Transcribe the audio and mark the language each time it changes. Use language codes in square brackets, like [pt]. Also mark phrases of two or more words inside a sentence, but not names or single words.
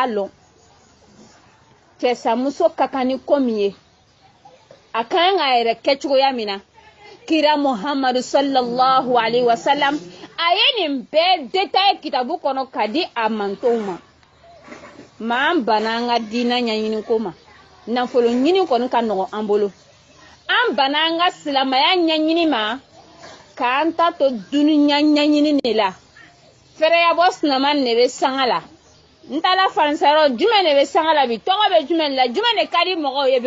[bm] lɔn cɛsamuso ka kan ni ko min ye a kan ka yɛrɛ kɛ cogoya min na kira Muhammadu [ar] صلى الله عليه وسلم [bm] a ye nin bɛɛ détail kitabu kɔnɔ ka di a mantonw ma maa an bana an ka diinɛ ɲɛɲini ko ma nafolo ɲini kɔni ka nɔgɔ an bolo an bana an ka silamɛya ɲɛɲini ma k'an ta to dunuya ɲaɲini de la fɛrɛya bɔ sinaman de bɛ sanga la n taala faransayrɔ jumɛn de bɛ sanga la bi tɔgɔ bɛ jumɛn la jumɛn de ka di mɔgɔw ye bi